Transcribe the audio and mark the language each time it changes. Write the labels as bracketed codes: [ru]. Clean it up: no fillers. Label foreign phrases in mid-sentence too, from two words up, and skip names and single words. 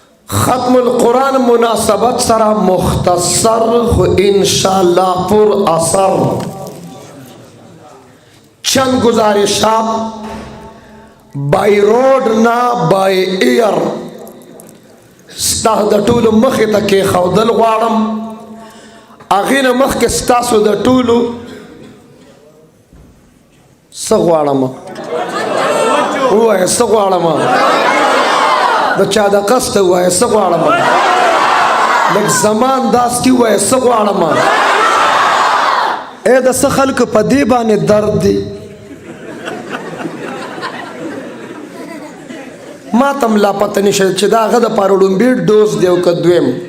[ps] ختم القرآن مناسبت سره مختصر خو انشاءالله [ur] پر اثر چند گزارشات [en] by road [ps] نا [en] by air [ps] ستا د ټولو مخې ته کېښودل غواړم هغې نه مخکې ستاسو د ټولو څه غواړم ووایه څه غواړم د چا د قصد ووایه څه غواړم لږ زمان داسې ووایه څه غواړم ای د څه خلکو په دې باندې درد دی ما ته هم لا پته نشته چې د هغه دپاره ړومبي ډوز دی او که دویم